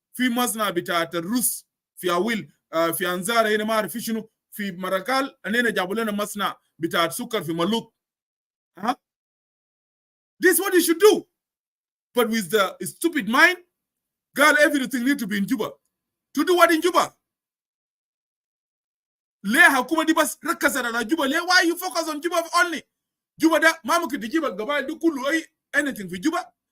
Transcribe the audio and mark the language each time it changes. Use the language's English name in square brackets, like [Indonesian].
[Arabic] في مصنع بتاعت الروس في عويل في انزار هنا ما اعرف في شنو. في مركال اننا جابوا لنا مصنع بتاعت سكر في ملوط. [English] ها this is what you should do, but with the stupid mind قال everything need to be in Juba. To do what in Juba? [Arabic] ليه حكومه دي بس ركزت على جوبا؟ ليه [English] why you focus on Juba only? [Arabic] جوبا ده ما ممكن تجيب القبائل دي كله اي anything في جوبا.